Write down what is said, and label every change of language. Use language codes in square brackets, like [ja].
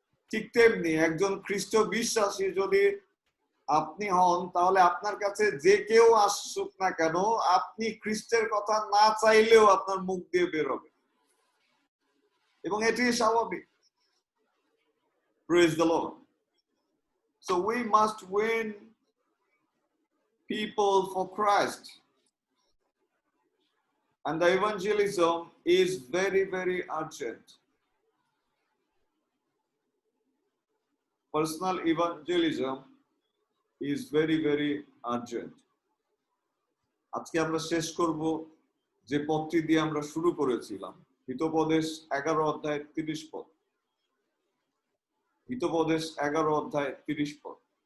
[bn] ঠিক তেমনি একজন খ্রিস্ট বিশ্বাসী যদি আপনি হন, তাহলে আপনার কাছে যে কেউ আসুক না কেন, আপনি খ্রিস্টের কথা না চাইলেও আপনার মুখ দিয়ে বেরোবে, এবং এটি স্বাভাবিক। [en] Praise the Lord. So we must win people for Christ, and the evangelism is very, very urgent. Personal evangelism is very, very urgent. [bn] আজকে আমরা শেষ করব যে পদটি দিয়ে আমরা শুরু করেছিলাম, হিতোপদেশ 11 অধ্যায় 30 পদ। হিতোপদেশ 11 অধ্যায় 30 পদ।